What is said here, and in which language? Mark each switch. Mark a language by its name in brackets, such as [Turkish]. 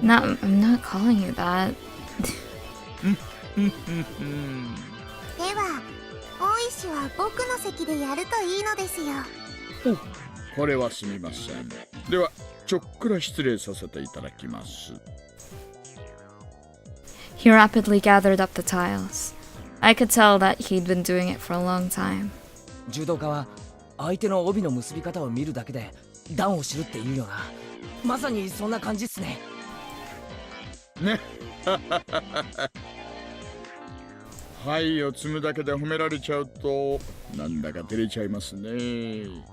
[English] I'm not calling you that. [Japanese] では大石は僕の席でやるといいのですよ。お、これはすみません。ではちょっくら失礼させていただきます。 [English] He rapidly gathered up the tiles. I could tell that he'd been doing it for a long time. [Japanese] 柔道家は相手の帯の結び方を見るだけで段を知るって言うよな。まさにそんな感じっすね。ね。はいを積むだけで褒められちゃうとなんだか照れちゃいますね。